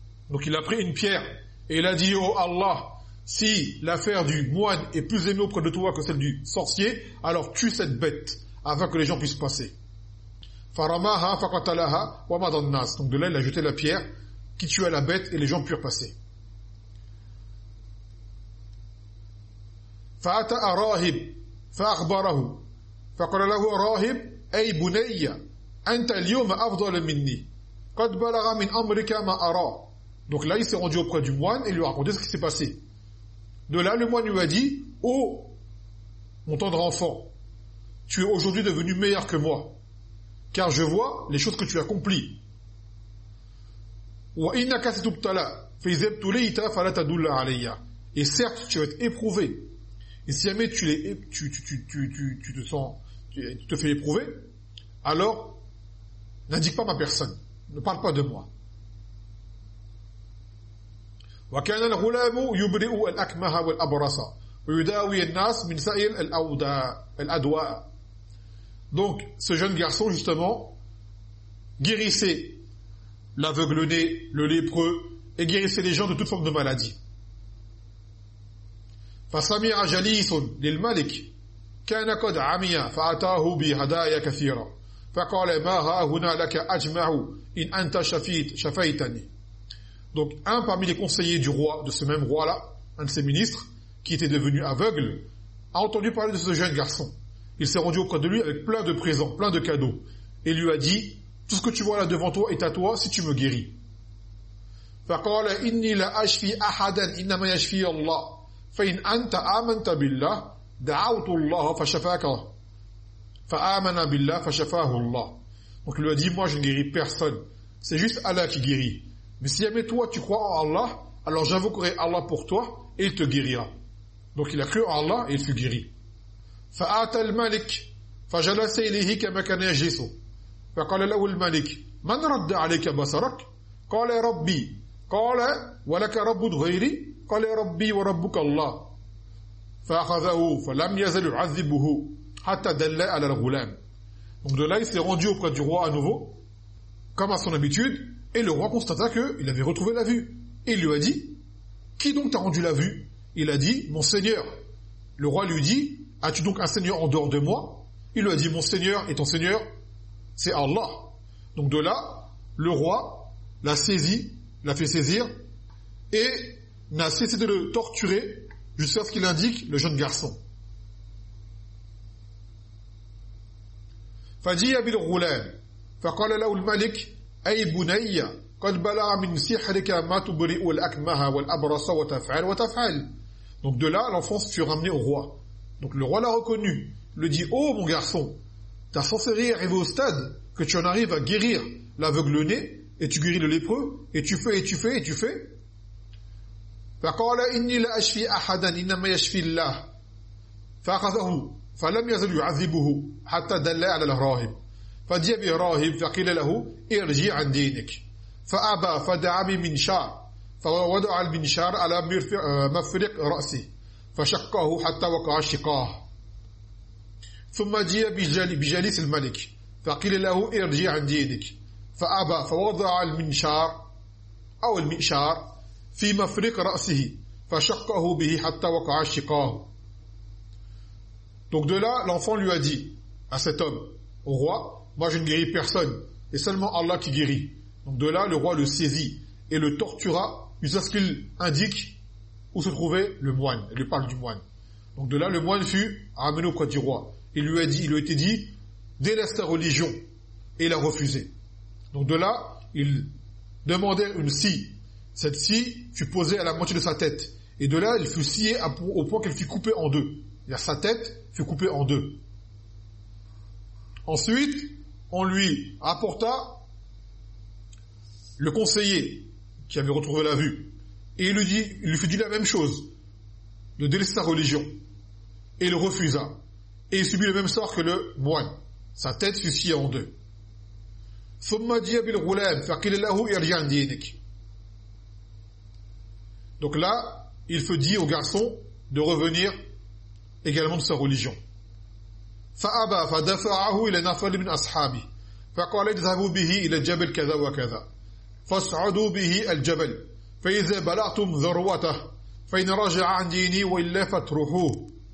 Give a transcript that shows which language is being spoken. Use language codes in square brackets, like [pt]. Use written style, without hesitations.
[fr] Donc il a pris une pierre et il a dit, oh Allah, si l'affaire du moine est plus aimée auprès de toi que celle du sorcier, alors tue cette bête afin que les gens puissent passer. [ar] فَرَمَاهَا فَقَتَلَهَا وَمَضَى النَّاسِ. [fr] Donc de là, il a jeté la pierre qui tua la bête et les gens purent passer. [ar] فأتى راهب فأخبره فقال له راهب أي بني أنت اليوم أفضل مني قد بلغ من أمرك ما أرى. [fr] Donc là il s'est rendu auprès du moine et lui a raconté ce qui s'est passé. De là le moine lui a dit, oh mon tendre enfant, tu es aujourd'hui devenu meilleur que moi car je vois les choses que tu accomplis. [ar] وإنك ستبتلى فإذا ابتليت فلا تدل علي. [fr] Et certes tu vas être éprouvé. Et si jamais tu te fais éprouver, alors n'indique pas ma personne, ne parle pas de moi. [ar] وكان الغلام يبرئ الأكمه والأبرص ويداوي الناس من سائر الأدواء. [fr] Donc ce jeune garçon justement guérissait l'aveugle-né, le lépreux et guérissait les gens de toute forme de maladie. [ar] فسمير جليس للملك كان قد عميا فأتاه بهدايا كثيرة فقال ما ها هنا لك أجمع إن أنت شفيت شفيتني. [fr] Donc un parmi les conseillers du roi, de ce même roi là, un de ses ministres qui était devenu aveugle, a entendu parler de ce jeune garçon. Il s'est rendu auprès de lui avec plein de présents, plein de cadeaux, et lui a dit, tout ce que tu vois là devant toi est à toi si tu me guéris. [ar] فقال إني لا أشفي أحدا إنما يشفي الله فإن أنت آمنت بالله دعوت الله فشفاك فآمن بالله فشفاه الله. [fr] Donc il lui a dit, moi je ne guéris personne, c'est juste Allah qui guérit, mais si jamais toi tu crois en Allah, alors j'invoquerai Allah pour toi et il te guérira. Donc il a cru en Allah et il fut guéri. [ar] فآت الملك فجلس إليه كما كان يجلس فقال له الملك من رد عليك بصرك قال ربي قال ولك رب غيري قال ربي وربك الله فأخذه فلم يزل يعذبه حتى دل على الغلام. [fr] Donc de là il s'est rendu auprès du roi à nouveau comme à son habitude et le roi constata qu'il avait retrouvé la vue et il lui a dit, qui donc t'a rendu la vue? Il a dit, mon seigneur. Le roi lui dit, as-tu donc un seigneur en dehors de moi? Il lui a dit, mon seigneur et ton seigneur c'est Allah. Donc de là le roi l'a saisi, l'a fait saisir et n'a cessé de le torturer jusqu'à ce qu'il indique le jeune garçon. [ar] فَجِيَ بِالْغُلَامِ فَقَالَ لَهُ الْمَلِكُ أَيْ بُنَيَّ قَدْ بَلَغَ مِنْ سِحْرِكَ مَا تُبْرِئُ الْأَكْمَهَ وَالْأَبْرَصَ وَتَفْعَلُ وَتَفْعَلُ. [fr] Donc de là l'enfant fut ramené au roi. Donc le roi l'a reconnu, le dit, oh mon garçon, ta sorcellerie est arrivée au stade que tu en arrives à guérir l'aveugle-né et tu guéris le lépreux et tu fais et tu fais et tu fais. [ar] فقال إني لا أشفي أحدا إنما يشفي الله فأخذه فلم يزل يعذبه حتى دل على الراهب فجيء راهب فقيل له ارجع عن دينك فأبى فدعا بمنشار فوضع المنشار على مفرق رأسه فشقه حتى وقع شقاه ثم جاء بجليس الملك فقيل له ارجع عن دينك فأبى فوضع المنشار أو المنشار في مفرق رأسه فشقه به حتى وقع شقاه. [fr] Donc de là l'enfant lui a dit à cet homme, au roi, moi je ne guéris personne et seulement Allah qui guérit. Donc de là le roi le saisit et le tortura jusqu'à ce qu'il indique où se trouvait le moine. Il lui parle du moine. Donc de là, le moine fut amené au Côte du Roi. Il lui a dit, il lui a été dit, délaisse ta religion et la refuser. Donc de là, il demandait une scie. Cette scie fut posée à la moitié de sa tête. Et de là, elle fut sciée au point qu'elle fut coupée en deux. C'est-à-dire sa tête fut coupée en deux. Ensuite, on lui apporta le conseiller qui avait retrouvé la vue. Et il lui fut dit la même chose, de délaisser sa religion. Et il refusa. Et il subit le même sort que le moine. Sa tête fut sciée en deux. [ar] ثم جاء بالغلام فقيل له ارجع دينك. [fr] Donc là, il faut dire au garçon de revenir également de sa religion. [ar] فابى فدفعه الى نفر من اصحابه فقال اذهبوا به الى جبل كذا وكذا فاصعدوا به الجبل فاذا بلغتم ذروته فان رجع عن ديني والا فتروحوه.